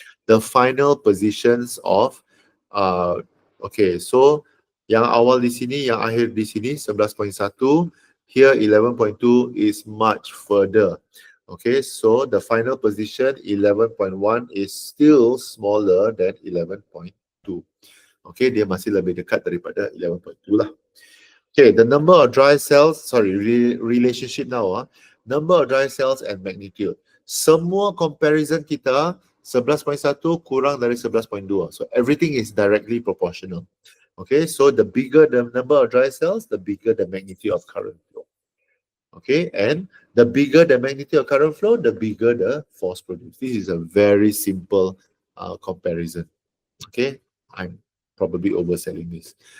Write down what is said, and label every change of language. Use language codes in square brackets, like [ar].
[en] The final positions of, okay, so [ms] yang awal di sini, yang akhir di sini 11.1. [en] Here 11.2 is much further. Okay, so the final position 11.1 is still smaller than 11.2. [ms] Okay, dia masih lebih dekat daripada 11.2 lah. [en] Okay, the number of dry cells, relationship now. Number of dry cells and magnitude. [ms] Semua comparison kita 11.1 kurang dari 11.2. [en] So everything is directly proportional. Okay, so the bigger the number of dry cells, the bigger the magnitude of current flow. Okay, and the bigger the magnitude of current flow, the bigger the force produced. This is a very simple comparison. Okay, I'm probably overselling this.